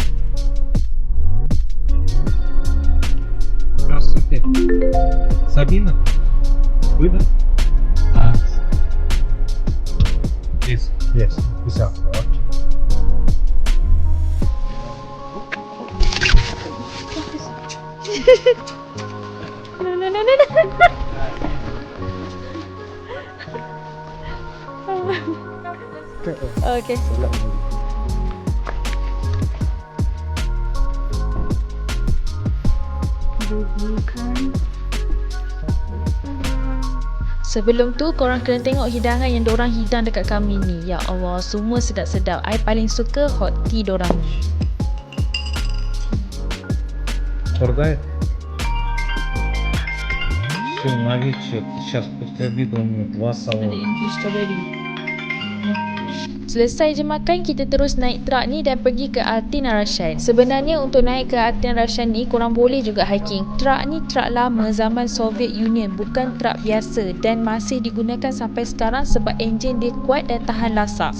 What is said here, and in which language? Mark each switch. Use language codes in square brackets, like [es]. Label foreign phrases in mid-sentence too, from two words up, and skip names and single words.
[ru] Здравствуйте. Сабина? Вы, да? Здесь. [ms] Yes, bisa. Okay. Okay. Sebelum tu, korang kena tengok hidangan yang dorang hidang dekat kami ni. Ya Allah, semua sedap-sedap. I paling suka [en] hot tea [ms] dorang ni. [ru] Продает? Все, наличие. Сейчас после обеда у меня 2 салона. [ms] Selesai je makan, kita terus naik truk ni dan pergi ke Altin-Arashan. Sebenarnya untuk naik ke Altin-Arashan ni, korang boleh juga hiking. Truk ni truk lama zaman Soviet Union, bukan truk biasa, dan masih digunakan sampai sekarang sebab enjin dia kuat dan tahan lasak.